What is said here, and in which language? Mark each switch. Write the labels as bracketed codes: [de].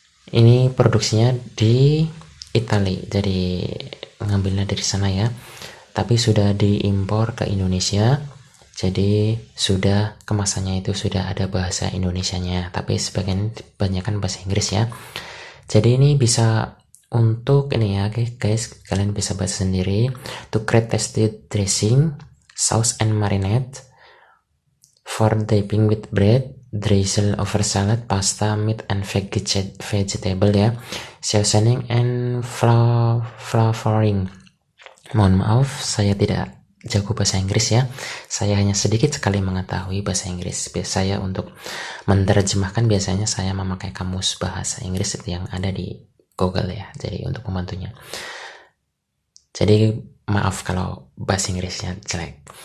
[id] Ini produksinya di Italia, jadi ngambilnya dari sana ya. Tapi sudah diimpor ke Indonesia, jadi sudah kemasannya itu sudah ada bahasa Indonesianya, tapi sebagian kebanyakan bahasa Inggris ya. Jadi ini bisa untuk ini ya guys, kalian bisa baca sendiri. [en] To create tasty dressing, sauce and marinade for dipping with bread, drizzle over salad, pasta, meat and vegetable ya, seasoning and flavoring. [id] Mohon maaf, saya tidak jago bahasa Inggris ya. Saya hanya sedikit sekali mengetahui bahasa Inggris. Saya untuk menerjemahkan biasanya saya memakai kamus bahasa Inggris yang ada di Google ya, jadi untuk membantunya. Jadi maaf kalau bahasa Inggrisnya jelek.